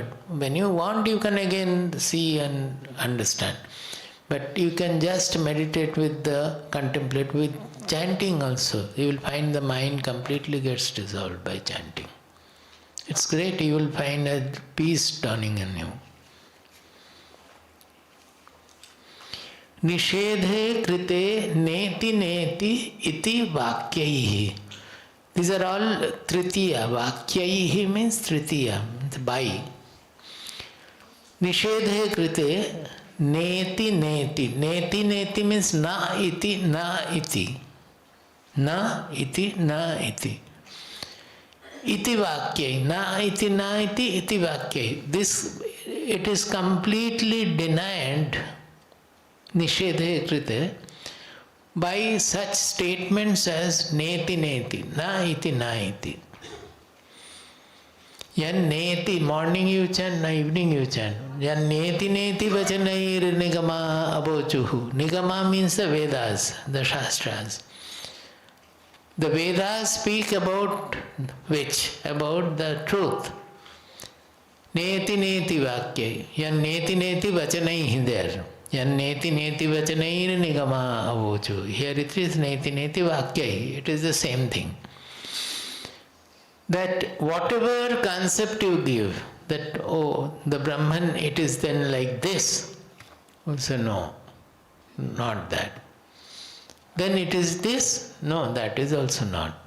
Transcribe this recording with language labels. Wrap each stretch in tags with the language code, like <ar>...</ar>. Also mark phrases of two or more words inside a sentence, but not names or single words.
<en>When you want, you can again see and understand. But you can just meditate with contemplate with chanting also. You will find the mind completely gets dissolved by chanting. It's great, you will find a peace dawning in you.</en> <sa>Nishedhe krite neti neti iti vakyaihi.</sa> <en>These are all tritiya. Vakyaihi means tritiya, by.</en> <sa>Nishedhe krite neti neti. Neti neti means na iti na iti. Na iti na iti. Iti vakyai. Na iti iti vakyai.</sa> <en>This, it is completely denied,</en> <sa>nishedhe krite,</sa> <en>by such statements as</en> <sa>neti neti, na iti. Yan neti,</sa> <en>morning you chant, evening you chant.</en> <sa>Yan neti vachanair nigama abochuhu.</sa> <en>Nigama means the Vedas, the Shastras. The Vedas speak about which? About the truth.</en> <sa>Neti vakyai. Yan neti vachanai there. Yan neti vachanair nigama avochu.</sa> <en>Here it is</en> <sa>neti vakyai.</sa> <en>It is the same thing. That whatever concept you give, that, oh, the Brahman, it is then like this. Also, no, not that. Then it is this? No, that is also not.</en>